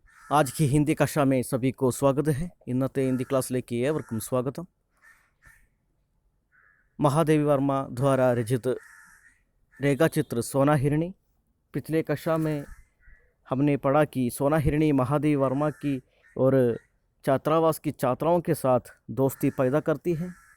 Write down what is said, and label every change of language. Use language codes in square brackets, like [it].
[hi] आज की हिंदी कक्षा में सभी को स्वागत है। [ml] ഇന്നത്തെ ഹിന്ദി ക്ലാസ്സിലേക്ക് ഏവർക്കും स्वागतम। [hi] महादेवी वर्मा द्वारा रचित रेखा चित्र सोना हिरणी। पिछले कक्षा में हमने पढ़ा कि सोना हिरणी महादेवी वर्मा की और छात्रावास की छात्राओं के साथ दोस्ती पैदा करती है।